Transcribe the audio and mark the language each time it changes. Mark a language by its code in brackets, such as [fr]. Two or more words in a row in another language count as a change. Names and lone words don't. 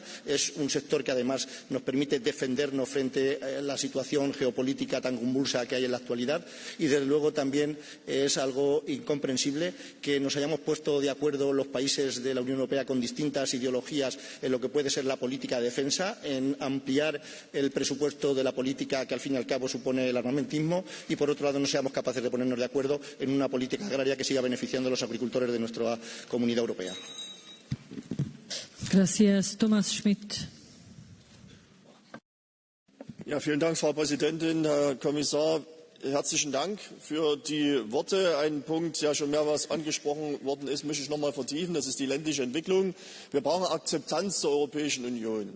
[es] Es un sector que además nos permite defendernos frente a la situación geopolítica tan convulsa que hay en la actualidad y, desde luego, también es algo incomprensible que nos hayamos puesto de acuerdo los países de la Unión Europea con distintas ideologías en lo que puede ser la política de defensa, en ampliar el presupuesto de la política que al fin y al cabo supone el armamentismo y, por otro lado, no seamos capaces de ponernos de acuerdo en una política agraria que siga beneficiando a los agricultores de nuestra comunidad europea. Gracias. [de] Thomas Schmidt. Ja, vielen Dank, Frau Präsidentin, Herr Kommissar. Herzlichen Dank für die Worte. Ein Punkt, der schon mehrmals angesprochen worden ist, möchte ich noch einmal vertiefen. Das ist die ländliche Entwicklung. Wir brauchen Akzeptanz zur Europäischen Union.